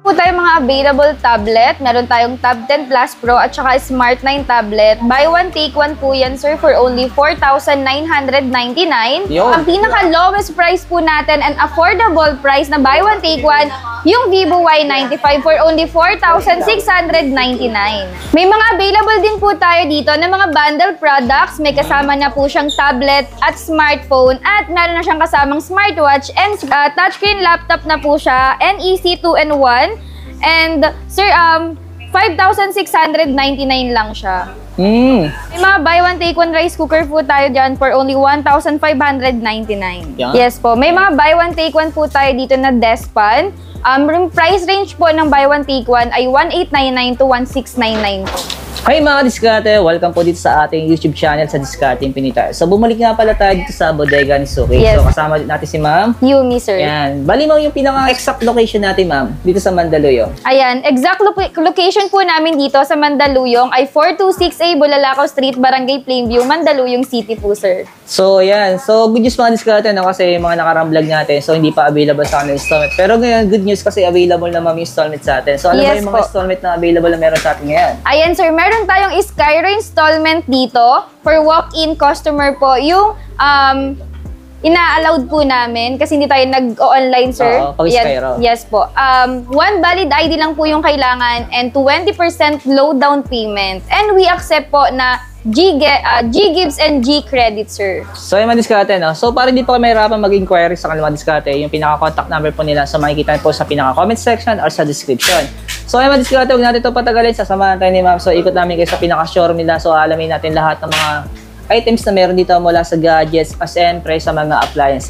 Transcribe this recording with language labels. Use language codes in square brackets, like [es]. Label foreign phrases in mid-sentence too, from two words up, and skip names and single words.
[tl] po tayong mga available tablet. Meron tayong Tab 10 Plus Pro at saka Smart 9 tablet. [en] Buy one, take one [tl] po yan, [en] sir, for only 4,999. [tl] Ang pinaka-lowest price po natin [en] and affordable price [tl] na [en] buy one, take one, [tl] yung Vivo Y95 [en] for only [tl] 4,699. May mga available din po tayo dito na mga bundle products. May kasama na po siyang tablet at smartphone at meron na siyang kasamang [en] smartwatch and touchscreen laptop [tl] na po siya. NEC 2-in-1. [en] And sir, [tl] 5,699 lang siya. May mga [en] buy one take one rice cooker [tl] po tayo dyan [en] for only [tl] 1,599. Yes po. May mga [en] buy one take one [tl] po tayo dito na [en] desk pan. Price range [tl] po ng [en] buy one take one [tl] ay 1,899 to 1,699 po. Hi mga diskarte! Welcome po dito sa ating [en] YouTube channel [tl] sa Diskarte Infinita. So bumalik nga pala tayo dito sa bodega ni Suki. Yes. So kasama natin si Ma'am Yumi, sir. Yan. Bali mo yung pinaka- [en] exact location [tl] natin, Ma'am, dito sa Mandaluyong. Ayan, [en] exact location [tl] po namin dito sa Mandaluyong ay 426A Bulalakaw Street, Barangay Plainview, Mandaluyong City po, sir. So yan. So [en] good news [tl] mga diskarte, no? Kasi yung mga nakarang vlog natin, so hindi pa available sa kanila installment. Pero ngayon, [en] good news [tl] kasi available na Ma'am installment sa atin. So ano ba yung mga installment na available na meron sa atin ngayon? Ayan, sir. Meron tayong Skyro installment dito for [en] walk-in customer [tl] po. Yung ina-allowed po namin kasi hindi tayo nag-online, sir. Oo, pag Skyro. Yes po. [en] One valid ID [tl] lang po yung kailangan [en] and 20% low down payment. And we accept [tl] po na G-Gives and G-Credit, sir. So yung mga diskarte, no? So para hindi po kayo mahirapan mag-inquiry sa kanila mga diskarte, yung pinaka- [en] contact number [tl] po nila so makikita po sa pinaka- [en] comment section [tl] or sa description. So yung mga diskarte, huwag natin ito patagalin, sasamahan tayo ni Ma'am. So ikot namin kayo sa pinaka-showroom nila, so alamin natin lahat ng mga items na meron dito mula sa gadgets, as siyempre sa mga appliances.